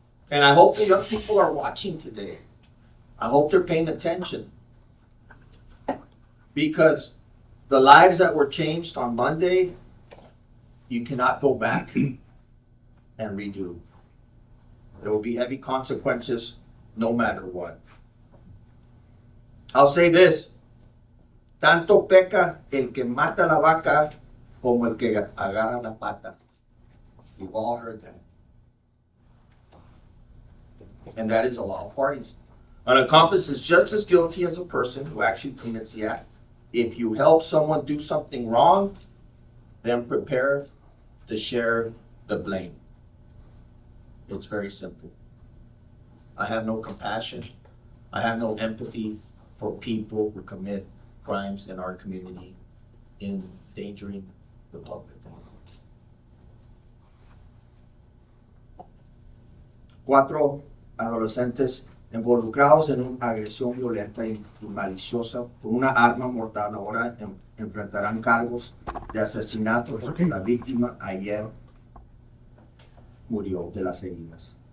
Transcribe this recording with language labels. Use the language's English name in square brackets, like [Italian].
[English] And I hope the young people are watching today. I hope they're paying attention. Because the lives that were changed on Monday, you cannot go back and redo. There will be heavy consequences no matter what. I'll say this. [Spanish] Tanto peca el que mata la vaca como el que agarra la pata. [English] You've all heard that. And that is the law of parties. An accomplice is just as guilty as a person who actually commits the act. If you help someone do something wrong, then prepare to share the blame. It's very simple. I have no compassion. I have no empathy for people who commit crimes in our community, endangering the public. [Spanish] 4 adolescentes involucrados en una agresión violenta y maliciosa con una arma mortal ahora enfrentarán cargos de asesinato porque la víctima ayer murió de las heridas.